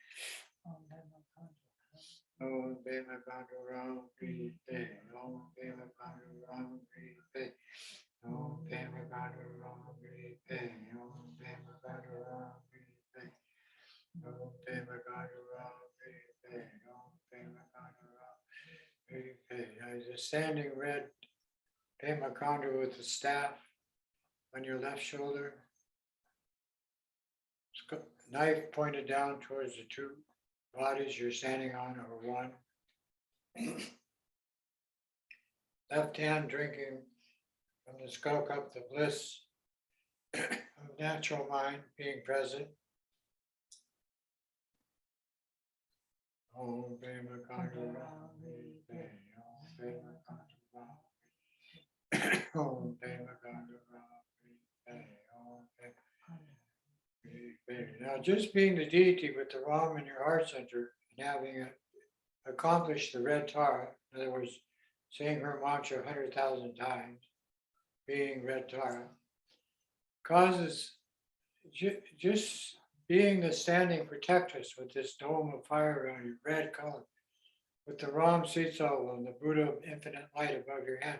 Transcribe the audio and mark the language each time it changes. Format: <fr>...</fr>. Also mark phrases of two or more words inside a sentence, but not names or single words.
<sa>Om Pema Khandro Ram Re Pe. Om Pema Khandro Ram Re Pe. Om Pema Khandro Ram Re Pe. Om Pema Khandro Ram Re Pe. Om Pema Khandro Ram Re Pe. Om Pema Khandro Ram Re Pe.</sa> <en>There's a standing red Pema Khandro with the staff on your left shoulder. Knife pointed down towards the 2 bodies you're standing on, or one. Left hand drinking from the skull cup the bliss of natural mind being present.</en> <sa>Om Pema Khandro Ram Re Pe. Om Pema Khandro Ram Re Pe. Om Pema Khandro Ram Re Pe. Om Pema</sa> <en>Now, just being the deity with the Ram in your heart center and having accomplished the red Tara, in other words, saying her mantra 100,000 times, being red Tara, causes just being the standing protectress with this dome of fire around you, red color, with the Ram Sitsa and the Buddha of infinite light above your head.</en>